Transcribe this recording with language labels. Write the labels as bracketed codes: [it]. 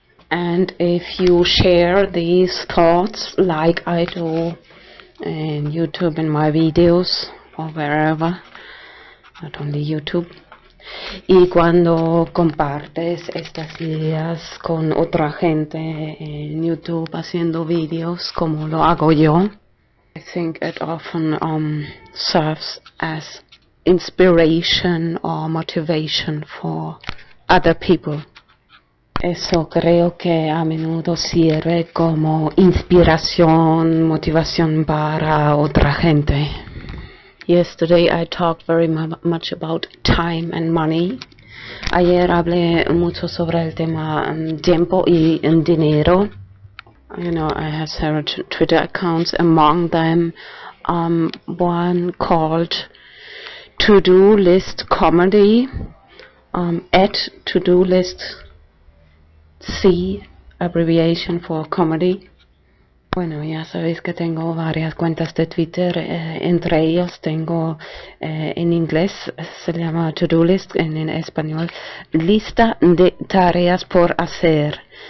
[en] And if you share these thoughts like I do in YouTube in my videos or wherever, not only YouTube, [es] y cuando compartes estas ideas con otra gente en YouTube haciendo videos como lo hago yo, [en] I think it often serves as inspiration or motivation for other people. [es] Eso creo que a menudo sirve como inspiración, motivación para otra gente. [en] Yesterday I talked very much about time and money. [es] Ayer hablé mucho sobre el tema tiempo y dinero. [en] You know, I have several Twitter accounts, among them one called To-Do List Comedy, at To-Do List C, abbreviation for comedy. [es] Bueno, ya sabéis que tengo varias cuentas de Twitter, entre ellos tengo en inglés, se llama [en] To-Do List, [es] en español, lista de tareas por hacer.